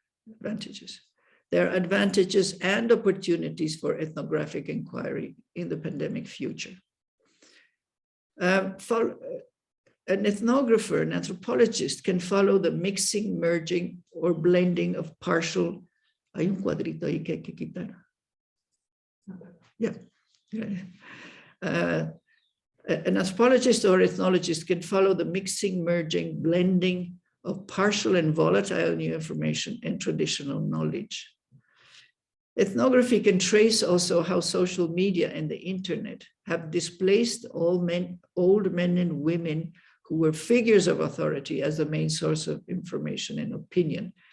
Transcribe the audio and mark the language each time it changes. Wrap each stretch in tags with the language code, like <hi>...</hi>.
<en>Advantages. There are advantages and opportunities for ethnographic inquiry in the pandemic future. An ethnographer, an anthropologist can follow the mixing, merging, or blending of partial.</en> <es>Hay un cuadrito ahí que hay que quitar.</es> <en>Yeah. An anthropologist or ethnologist can follow the mixing, merging, blending of partial and volatile new information and traditional knowledge. Ethnography can trace also how social media and the internet have displaced old men and women who were figures of authority as the main source of information and opinion.</en>